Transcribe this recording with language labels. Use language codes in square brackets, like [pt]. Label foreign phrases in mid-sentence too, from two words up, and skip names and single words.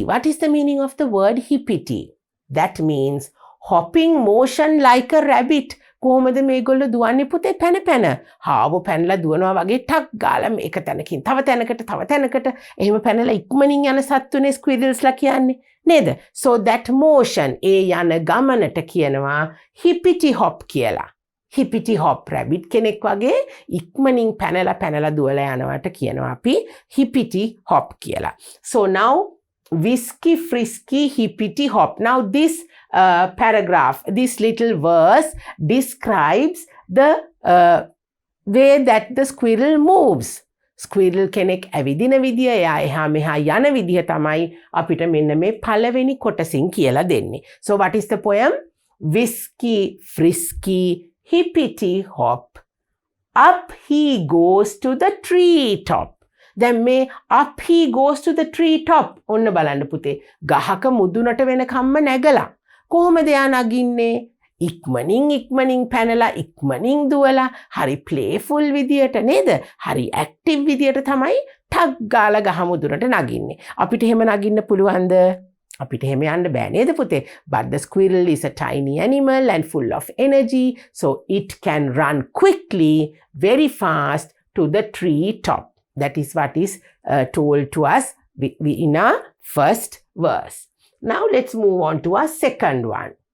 [en] What is the meaning of the word hippity? That means hopping motion like a rabbit. [si] කොහොමද මේගොල්ලෝ දුවන්නේ පුතේ පැන හාව පැනලා දුවනවා වගේ ටක් ගාලා මේක තැනකින් තව තැනකට එහෙම පැනලා ඉක්මනින් යන සත්තුනේ squirrelsලා කියන්නේ නේද? [en] So that motion [si] ඒ යන ගමනට කියනවා [en] hippity hop [si] කියලා. [en] hippity hop rabbit [si] කෙනෙක් වගේ ඉක්මනින් පැනලා දුවලා යනවට කියනවා අපි [en] hippity hop [si] කියලා. [en] So now whisky frisky hippity hop. Now this paragraph, this little verse describes the way that the squirrel moves. [si] Squirrel කෙනෙක් ඇවිදින විදිය එයා එහා මෙහා යන විදිය තමයි අපිට මෙන්න මේ පළවෙනි කොටසින් කියලා දෙන්නේ. [en] So what is the poem? Whisky frisky hippity hop, up he goes to the tree top. [si] දැන් මේ [en] up he goes to the tree top. [si] ඔන්න බලන්න පුතේ. ගහක මුදුනට වෙනකම්ම නැගලා. කොහොමද යා නගින්නේ? ඉක්මනින් පැනලා ඉක්මනින් දුවලා හරි playful විදියට නේද? හරි active විදියට තමයි ටක් ගාලා ගහ මුදුනට නගින්නේ. අපිට එහෙම නගින්න පුළුවන්ද? අපිට එහෙම යන්න බෑ නේද පුතේ? [en] But the squirrel is a tiny animal and full of energy, so it can run quickly, very fast to the tree top. That is what is told to us in our first verse. Now let's move on to our second one.